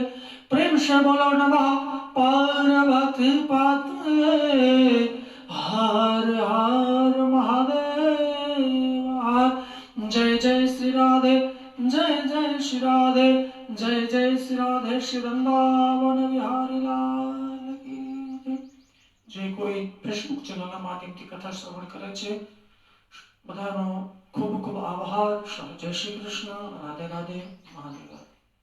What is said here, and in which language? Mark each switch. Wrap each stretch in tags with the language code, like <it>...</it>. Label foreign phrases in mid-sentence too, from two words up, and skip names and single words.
<hi>प्रेम से बोलो</hi> <sa>नमः पार्वती पतये,</sa> <hi>हर हर महादेव. जय जय श्री राधे, जय जय श्री राधे, जय जय श्री राधे. श्री वृंदावन बिहारी लाल की जय.</hi> <gu>જે કોઈ ફેસબુક ચેનલના માધ્યમથી કથા શ્રવણ કરે છે બધાનો ખૂબ ખૂબ આભાર. જય શ્રી કૃષ્ણ. રાધે રાધે. મહાદેવ.</gu>